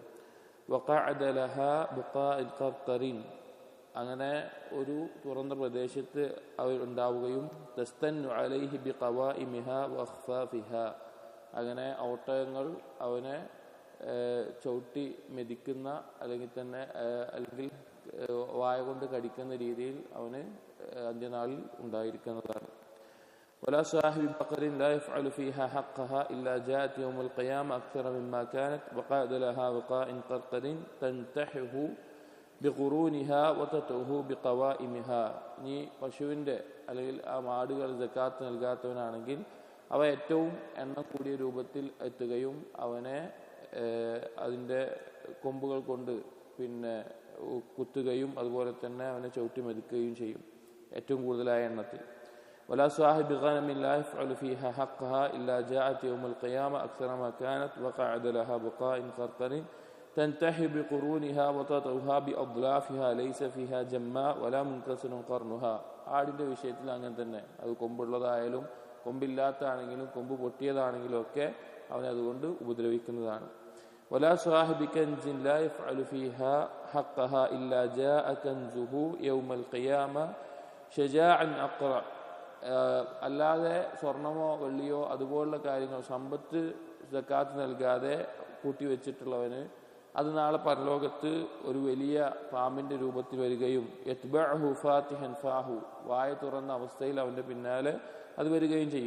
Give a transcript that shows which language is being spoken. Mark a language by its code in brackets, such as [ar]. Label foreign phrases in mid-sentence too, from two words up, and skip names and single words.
[ar] وقعد لها بقاع قرقر, [ml] അങ്ങനെ ഒരു തുറന്ന പ്രദേശത്ത് അവർ ഉണ്ടാവുകയും [ar] تستن عليه بقوائمها وأخفافها, [ml] അങ്ങനെ ഒട്ടകങ്ങൾ അവനെ ചവിട്ടി മെതിക്കുന്ന അല്ലെങ്കിൽ വായ കൊണ്ട് കടിക്കുന്ന രീതിയിൽ അവന് അന്ത്യനാളിൽ ഉണ്ടായിരിക്കുന്നതാണ്. [ar] ولا صاحب بقر لا يفعل فيها حقها إلا جاءت يوم القيامة أكثر مما كانت وقعد لها وقاء قرقر تنتحه بقرونها وتطعه بقوائمها. [ml] നീ പശുവിൻ്റെ അല്ലെങ്കിൽ ആ മാടുകൾ സക്കാത്ത് നൽകാത്തവനാണെങ്കിൽ അവ ഏറ്റവും എണ്ണം കൂടിയ രൂപത്തിൽ എത്തുകയും അവനെ അതിൻ്റെ കൊമ്പുകൾ കൊണ്ട് കുത്തുകയും അതുപോലെ തന്നെ അവനെ ചവിട്ടി മെതിക്കുകയും ചെയ്യും ഏറ്റവും കൂടുതലായ എണ്ണത്തിൽ. [ar] ولا صاحب غنم لا يفعل فيها حقها إلا جاءت يوم القيامة أكثر ما كانت وقعد لها بقاء قرقر تنتحي بقرونها وتطعها بأضلافها ليس فيها جماء ولا منكسر قرنها. [ml] ആടിൻ്റെ വിഷയത്തിൽ അങ്ങനെ തന്നെ, അത് കൊമ്പുള്ളതായാലും കൊമ്പില്ലാത്തതാണെങ്കിലും കൊമ്പ് പൊട്ടിയതാണെങ്കിലും ഒക്കെ അവനെ അതുകൊണ്ട് ഉപദ്രവിക്കുന്നതാണ്. [ar] ولا صاحب كنز لا يفعل فيها حقها إلا جاء كنزه يوم القيامة شجاعا أقرأ. [ml] അല്ലാതെ സ്വർണമോ വെള്ളിയോ അതുപോലുള്ള കാര്യങ്ങൾ സമ്പത്ത് സക്കാത്ത് നൽകാതെ കൂട്ടിവെച്ചിട്ടുള്ളവന് അത് നാളെ പരലോകത്ത് ഒരു വലിയ പാമ്പിന്റെ രൂപത്തിൽ വരികയും [ar] يتبعه فاتحا فاه, [ml] വായ തുറന്ന അവസ്ഥയിൽ അവന്റെ പിന്നാലെ അത് വരികയും ചെയ്യും.